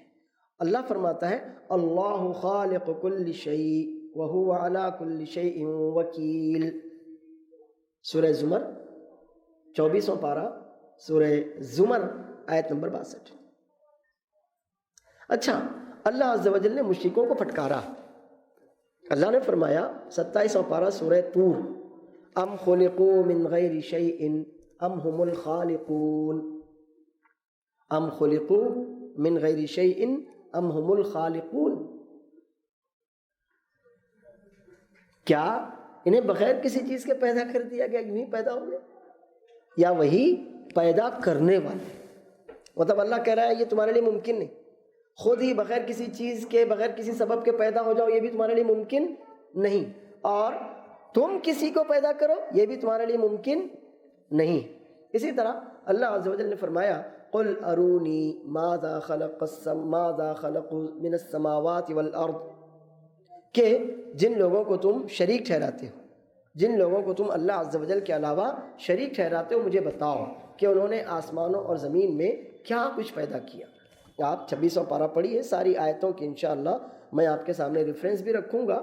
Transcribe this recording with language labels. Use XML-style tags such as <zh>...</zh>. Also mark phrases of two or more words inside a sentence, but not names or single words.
<ur>اللہ فرماتا ہے</ur> <ar>اللہ خالق کل شیء وہو علی کل شیء وکیل.</ar> <ur>سورہ زمر 24واں پارہ، سورہ زمر آیت نمبر 62. اچھا، اللہ</ur> <ar>عز و جل</ar> <ur>نے مشرکوں کو پھٹکارا. اللہ نے فرمایا 27واں پارہ سورہ طور،</ur> <ar>ام خلقوا من غیر شیء ام هم الخالقون. ام خلقوا من غیر شیء ام هم الخالقون.</ar> <ur>کیا انہیں بغیر کسی چیز کے پیدا کر دیا گیا، یوں ہی پیدا ہو گئے، یا وہی پیدا کرنے والے؟ مطلب اللہ کہہ رہا ہے یہ تمہارے لیے ممکن نہیں. خود ہی بغیر کسی چیز کے، بغیر کسی سبب کے پیدا ہو جاؤ، یہ بھی تمہارے لیے ممکن نہیں. اور تم کسی کو پیدا کرو، یہ بھی تمہارے لیے ممکن نہیں. اسی طرح اللہ</ur> <ar>عز و جل</ar> <ur>نے فرمایا</ur> <ar>قل ارونی ماذا خلق من السماوات والارض،</ar> <ur>کہ جن لوگوں کو تم شریک ٹھہراتے ہو، جن لوگوں کو تم اللہ</ur> <ar>عز و جل</ar> <ur>کے علاوہ شریک ٹھہراتے ہو، مجھے بتاؤ کہ انہوں نے آسمانوں اور زمین میں کیا کچھ پیدا کیا. آپ 26واں پارہ پڑھیے، ساری آیتوں کی</ur> <ar>انشاءاللہ</ar> <ur>میں آپ کے سامنے ریفرنس بھی رکھوں گا.</ur>